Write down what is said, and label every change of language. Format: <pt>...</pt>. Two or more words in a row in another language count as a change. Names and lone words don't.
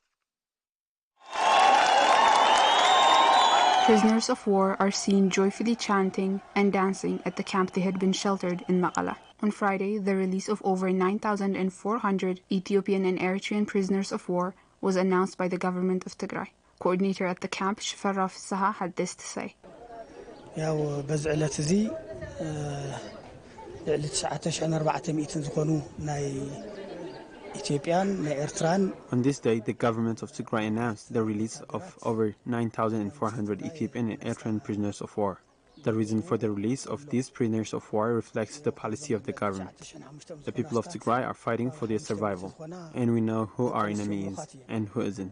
<en>Prisoners of war are seen joyfully chanting and dancing at the camp they had been sheltered in Maqala. On Friday, the release of over 9,400 Ethiopian and Eritrean prisoners of war was announced by the government of Tigray. Coordinator at the camp, Shifarra Saha, had this to say.</en> <ti>ያው በዚህ ዕለት እዚ ልዕሊ 9400 ዝኾኑ ናይ ኢትዮጵያን ናይ ኤርትራን</ti> <en>On this day, the government of Tigray announced the release of over 9,400 Ethiopian and Eritrean prisoners of war. The reason for the release of these prisoners of war reflects the policy of the government. The people of Tigray are fighting for their survival, and we know who our enemy is and who isn't.</en>